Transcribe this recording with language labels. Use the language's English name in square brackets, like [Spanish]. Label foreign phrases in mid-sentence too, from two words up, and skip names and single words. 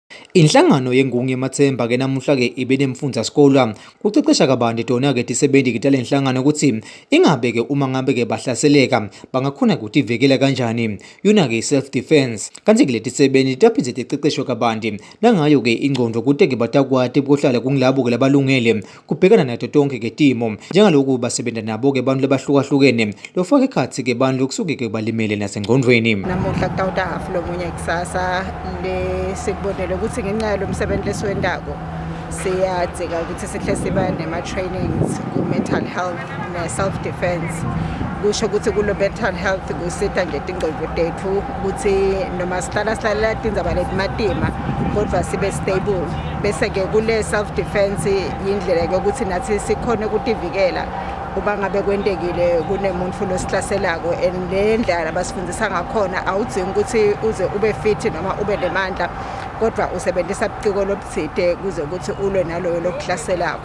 [Swati] Inhlangano yengungu yemathemba ke namuhla ke ibenemfundza sikolwa kucecesha kabanti tona ke tisebenti kita lenhlangano ukuthi ingabe ke uma ngabe ke bahlaseleka bangakhona ukuthi ivikela kanjani yona ke [English] self defense [Swati] kanti ke letisebenti taphindze ticeceshwe kabanti nangayo ke ingqondo kuthi ke batakwati ukuhlala kungilabo ke labalungele kubhekana nato tonke ke timo njengaloku basebenta nabo ke bantu labahlukahlukene lofaka ekhatsi ke bantu kusuke ke balimele nasengqondweni. Namuhla kutawuta hafu lomunye kusasa lesibonelo ukuthi ngenxa yalomsebenzi lesiwendako siyadzika ukuthi sihle siba nema-trainings ku- [English] mental health [Swati] ne-self-defense. Kusho ukuthi kulo- [English] mental health [Swati] kusita nje tingqondo tethu ukuthi noma sihlala tindzaba letimatima kodwa sibe stable. Bese-ke kule-self-defense yindlela yokuthi nathi sikhone ukutivikela uba ngabe kwentekile kunemuntu losihlaselako and le ndlela basifundisa ngakhona awudzingi ukuthi uze ube fit noma ube nemandla kodwa usebenzisa ubuciko lobutsite kuze ukuthi ulwe naloyo lokuhlaselako.